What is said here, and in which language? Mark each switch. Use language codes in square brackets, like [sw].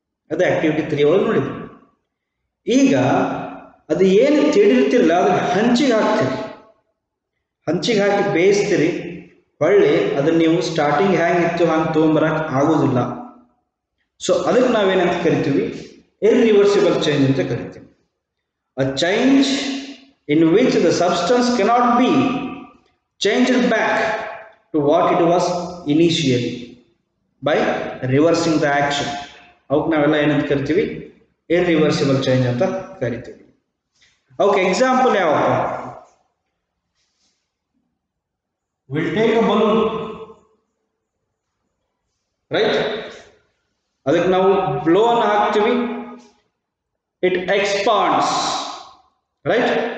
[kn] ಅದು ಆಕ್ಟಿವಿಟಿ 3 ಒಳಗೆ ನೋಡಿದ್ವಿ. ಈಗ ಅದು ಏನು ತಿಳಿರ್ತಿಲ್ಲ ಅದನ್ನು ಹಂಚಿಗೆ ಹಾಕ್ತೀರಿ, ಹಂಚಿಗೆ ಹಾಕಿ ಬೇಯಿಸ್ತೀರಿ, ಹೊಳ್ಳಿ ಅದನ್ನು ನೀವು ಸ್ಟಾರ್ಟಿಂಗ್ ಹ್ಯಾಂಗಿತ್ತು ಹಂಗೆ ತೊಗೊಂಬರಕ್ಕೆ ಆಗೋದಿಲ್ಲ. ಸೊ ಅದಕ್ಕೆ ನಾವೇನಂತ ಕರಿತೀವಿ, ಇರ್ರಿವರ್ಸಿಬಲ್ ಚೇಂಜ್ ಅಂತ ಕರಿತೀವಿ. A change in which the substance cannot be [en] changed back to what it was initially by reversing the action. [kn] ಅವಕ್ಕೆ ನಾವೆಲ್ಲ ಏನಂತ ಕರಿತೀವಿ, ಇರ್ರಿವರ್ಸಿಬಲ್ ಚೇಂಜ್ ಅಂತ ಕರಿತೀವಿ. ಅವಕ್ಕೆ example ಯಾವಪ್ಪ? [en] Will take a balloon, right? [kn] ಅದಕ್ಕೆ ನಾವು ಬ್ಲೋ ಅನ್ನು ಹಾಕ್ತೀವಿ, [en] it expands, [kn] ರೈಟ್?